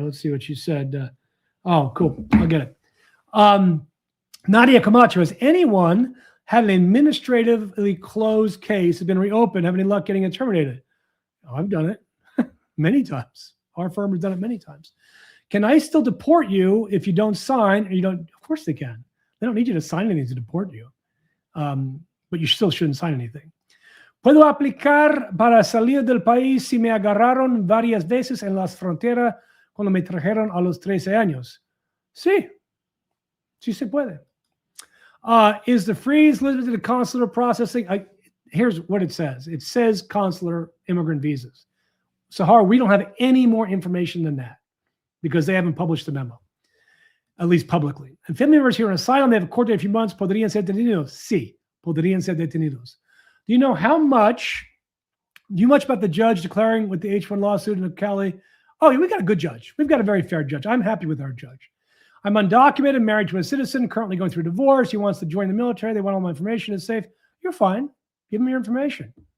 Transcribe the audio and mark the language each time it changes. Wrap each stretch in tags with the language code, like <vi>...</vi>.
<en>Let's see what she said. Oh, cool. I'll get it. Nadia Camacho, has anyone had an administratively closed case, has been reopened, have any luck getting it terminated? Oh, I've done it many times. Our firm has done it many times. Can I still deport you if you don't sign? Or you don't? Of course they can. They don't need you to sign anything to deport you. But you still shouldn't sign anything.</en> <es>Puedo aplicar para salir del país si me agarraron varias veces en las fronteras cuando me trajeron a los 13 años. Sí. Sí se puede.</es> <en>Is the freeze limited to consular processing? Here's what it says. It says consular immigrant visas. Sahar, we don't have any more information than that because they haven't published the memo, at least publicly. And family members here on asylum, they have a court date in a few months.</en> <es>¿Podrían ser detenidos? Sí, podrían ser detenidos.</es> <en>Do you know much about the judge declaring with the H-1 lawsuit in Cali? Oh, yeah, we got a good judge. We've got a very fair judge. I'm happy with our judge. I'm undocumented, married to a citizen, currently going through a divorce. He wants to join the military. They want all my information. It's safe. You're fine. Give them your information.</en>